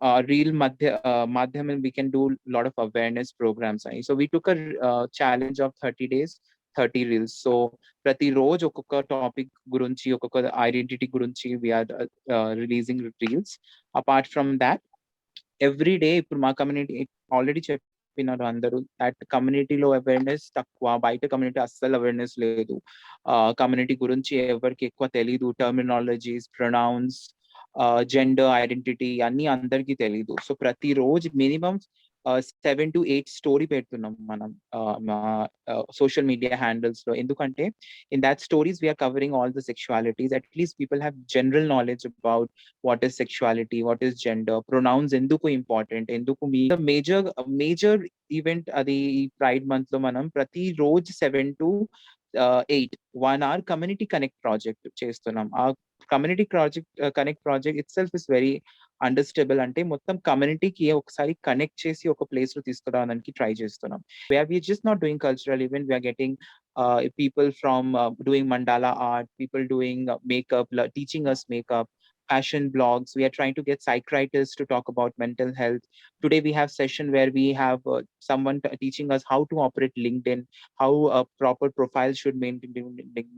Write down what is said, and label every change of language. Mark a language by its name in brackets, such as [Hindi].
[English] Reel [Hindi] madhyam [English] we can do lot of awareness programs. So we took a challenge of 30 days 30 reels. [Telugu] So ప్రతి రోజు ఒక్కొక్క topic గురించి, ఒక్కొక్క identity గురించి [English] we are releasing reels. Apart from that, every day [Telugu] ఇప్పుడు మా community already చెప్పినారు అందరూ, దట్ కమ్యూనిటీలో అవేర్నెస్ తక్కువ, బయట కమ్యూనిటీ అస్సలు అవేర్నెస్ లేదు. కమ్యూనిటీ గురించి ఎవరికి ఎక్కువ తెలీదు, టర్మినాలజీస్, ప్రొనౌన్స్, జెండర్ ఐడెంటిటీ అన్ని అందరికీ తెలీదు. సో ప్రతిరోజు మినిమం 7 to 8 స్టోరీ పెడుతున్నాం మనం మా సోషల్ మీడియా హ్యాండిల్స్ లో. ఎందుకంటే [English] In that stories we're covering all the sexualities. At least people have general knowledge about what is sexuality, what is gender, pronouns ఎందుకు important, [Telugu] ఎందుకు మీ మేజర్ ఈవెంట్ అది ఈ ప్రైడ్ మంత్ లో మనం ప్రతి రోజు [English] 7 to 8 1 hour community connect project [Telugu] చేస్తున్నాం. [English] ఆ community connect project itself is very understandable. [Telugu] అంటే మొత్తం కమ్యూనిటీకి ఒకసారి కనెక్ట్ చేసి ఒక ప్లేస్ లో తీసుకురావడానికి ట్రై చేస్తున్నాం. [English] We're just not doing cultural event, we're getting people from doing mandala art, people doing makeup, teaching us makeup, fashion blogs. We are trying to get psychiatrists to talk about mental health. Today we have session where we have someone teaching us how to operate LinkedIn, how a proper profile should maintain LinkedIn.